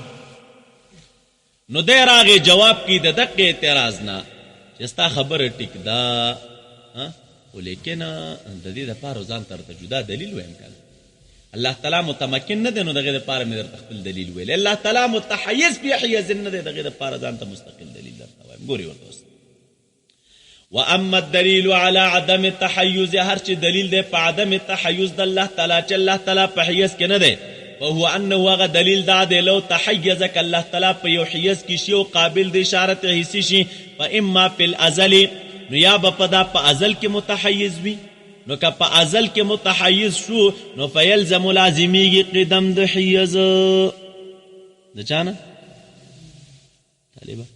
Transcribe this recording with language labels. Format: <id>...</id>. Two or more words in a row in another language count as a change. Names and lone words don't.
<ps>نو دی راغی جواب کې د دقه اعتراض نه چې ستا خبره ټیک ده، خو لیکن د دې دپاره ځان ته ورته جدا دلیل ویم کنه. الله تعالی متمکن نه دی نو دغه لپاره مې درته خپل دلیل ویل. الله تعالی متحیز په حیز نه دی، دغه لپاره ځان ته مستقل دلیل درته وایم. ګوري ورته اوس</ps> <ar>واما الدلیل على عدم التحيز،</ar> <ps>هر چې دلیل دی په</ps> <ar>عدم التحيز</ar> <ps>د الله تعالی چې الله تعالی په حیز کې نه دی،</ps> <ar>فهو انه</ar> <ps>هغه دلیل دا دی</ps> <ar>لو تحيز</ar> <ps>ک الله تعالی په یو حیز کې شی او قابل د اشارت حسی شي،</ps> <ar>فاما فی الازل،</ar> <ps>نو یا به پدا په ازل کې متحیز وي، نو که په ازل کې متحیز شو نو فیلزم لازمیږي قدم د حیز د چانه طالبه.</ps>